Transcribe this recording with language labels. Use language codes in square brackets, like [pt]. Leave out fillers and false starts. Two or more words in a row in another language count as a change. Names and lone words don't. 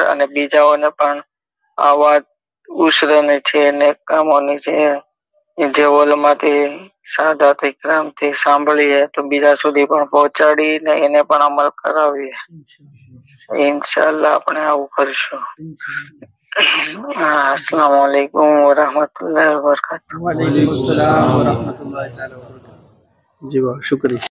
[gu] અને બીજાઓને પણ આ વાત ઉશ્રની છે ને કામોની છે જે ઓલમાંથી સાદાત ઇકરામથી સાંભળીએ તો બીજા સુધી પણ પહોંચાડીને એને પણ અમલ કરાવીએ. ઇન્શાઅલ્લાહ આપણે આવું કરશું. [ar] السلام عليكم ورحمة الله وبركاته. وعليكم السلام ورحمة الله تعالى وبركاته. [hi] जी वाह, शुक्रिया।